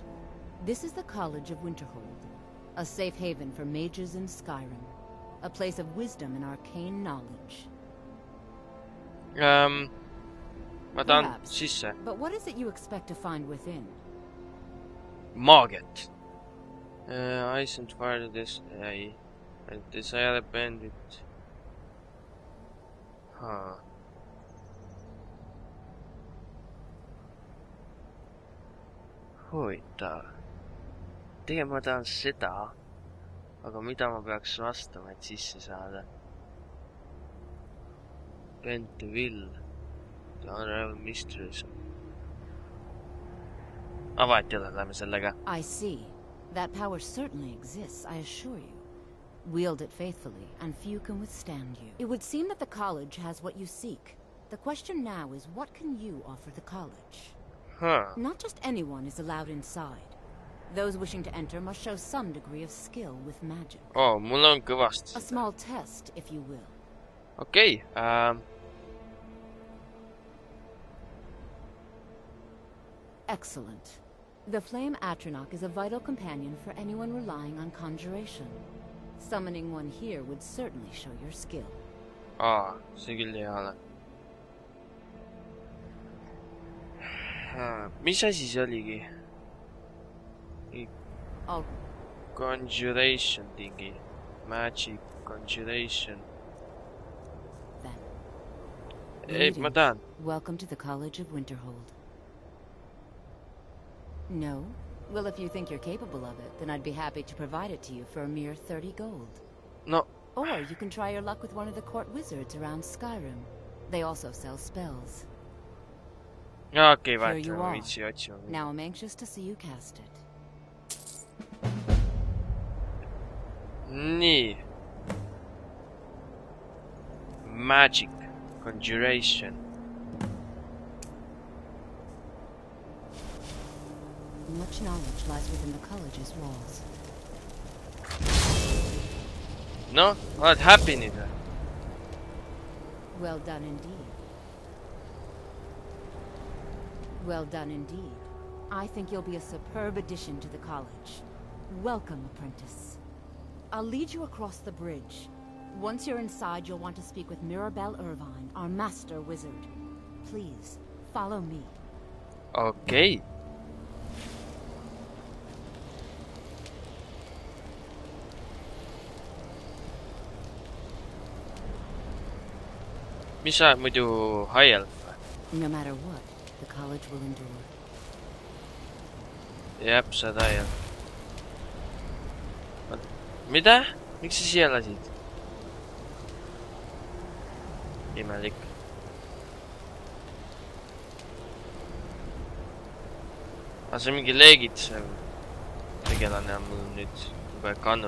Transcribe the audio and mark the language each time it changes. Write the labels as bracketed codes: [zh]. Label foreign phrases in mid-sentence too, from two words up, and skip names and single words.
[en] This is the College of Winterhold, a safe haven for mages in Skyrim, a place of wisdom and arcane knowledge. [et] Ma tahan [en] Perhaps, [et] sisse. [en] but what is it you expect to find within? Maagiat. Ice and fire this. Ei. This I had bandit. Huvitav. [et] Tegelikult ma tahan seda. Aga mida ma peaks vastama, et sisse saada? Penteville. [en] The Unravel Mysteries. [et] Vahet ei ole, lähme sellega. [en] I see. That power certainly exists, I assure you. Wield it faithfully, and few can withstand you. It would seem that the college has what you seek. The question now is, what can you offer the college? Not just anyone is allowed inside. Those wishing to enter must show some degree of skill with magic. [et] Oh, mul on kõvasti. [en] A small test, if you will. [et] Okei. [en] Excellent. The Flame Atronach is a vital companion for anyone relying on conjuration. Summoning one here would certainly show your skill. [et] See küll ei ole. Mis asi see oligi? Oh. [en] Conjuration thingy. Magic conjuration. Then. [et] Ei, ma tahan. [en] Welcome to the College of Winterhold. [et] No? [en] Well, if you think you're capable of it, then I'd be happy to provide it to you for a mere 30 gold. No. Or you can try your luck with one of the court wizards around Skyrim. They also sell spells. [et] Okei, [en] Here [et] vahet [en] you [et] ma [en] are. [et] viitsi otsima. [en] Now I'm anxious to see you cast it. [et] Nii. [en] Magic conjuration. Much knowledge lies within the college's walls. [et] No, oled happy nüüd või? [en] Well done indeed. Well done indeed. I think you'll be a superb addition to the college. Welcome, apprentice. I'll lead you across the bridge. Once you're inside, you'll want to speak with Mirabelle Irvine, our master wizard. Please, follow me. [et] Okei. Mis sa oled muidu [en] high elf? No matter what, the college will endure. [et] Jep, sa oled [en] high elf. [et] Mida? Miks sa siia lasid? Imelik. See on mingi leegitsev tegelane on mul nüüd kogu aeg kannul.